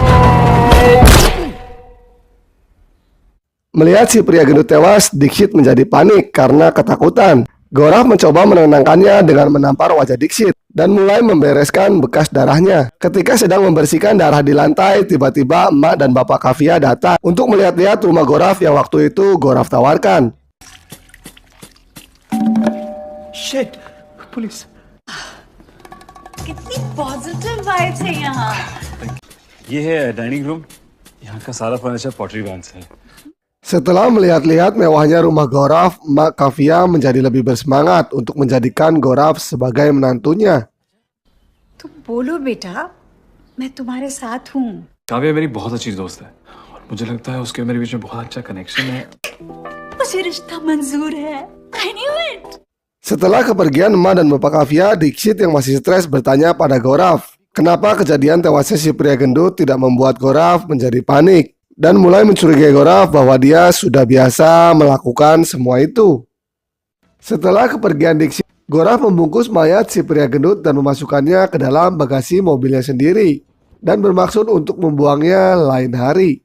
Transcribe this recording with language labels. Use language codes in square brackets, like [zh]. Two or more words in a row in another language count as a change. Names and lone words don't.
[id] Melihat si pria gendut tewas, Dixit menjadi panik karena ketakutan. Gorav mencoba menenangkannya dengan menampar wajah Dixit dan mulai membereskan bekas darahnya. Ketika sedang membersihkan darah di lantai, tiba-tiba emak dan bapak Kavya datang untuk melihat-lihat rumah Gorav yang waktu itu Gorav tawarkan. [en] Shit, police. [hi] कितनी [en] positive vibes [hi] है यहाँ. ये है [en] dining room. [hi] यहाँ का सारा फर्नीचर पॉटरी बैंक से है. [id] Setelah melihat-lihat mewahnya rumah Goraf, Mak Kavya menjadi lebih bersemangat untuk menjadikan Goraf sebagai menantunya. [hi] तुम बोलो बेटा, मैं तुम्हारे साथ हूँ. काव्या मेरी बहुत अच्छी दोस्त है और मुझे लगता है उसके मेरे बीच में बहुत अच्छा कनेक्शन है. मुझे रिश्ता मंजूर है. [en] I knew it. [id] Setelah kepergian emak dan bapak Kavya, Dikshit yang masih stres bertanya pada Goraf, kenapa kejadian tewasnya si pria gendut tidak membuat Goraf menjadi panik dan mulai mencurigai Goraf bahwa dia sudah biasa melakukan semua itu. Setelah kepergian Dikshit, Goraf membungkus mayat si pria gendut dan memasukkannya ke dalam bagasi mobilnya sendiri dan bermaksud untuk membuangnya lain hari.